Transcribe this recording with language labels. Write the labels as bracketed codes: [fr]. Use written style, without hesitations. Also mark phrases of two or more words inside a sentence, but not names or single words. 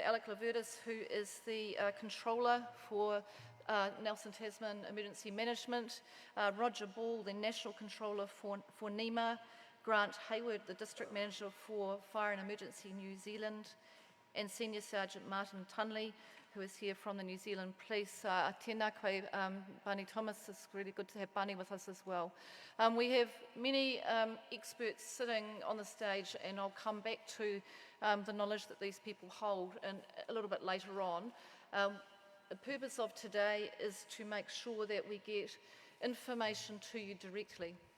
[en] Alec Lavertis, who is the Controller for Nelson Tasman Emergency Management, Roger Ball, the National Controller for NEMA, Grant Hayward, the District Manager for Fire and Emergency New Zealand, and Senior Sergeant Martin Tunley, who is here from the New Zealand Police. [mi] Tēnā koe, [en] Barney Thomas, it's really good to have Barney with us as well. We have many experts sitting on the stage, and I'll come back to the knowledge that these people hold a little bit later on. The purpose of today is to make sure that we get information to you directly.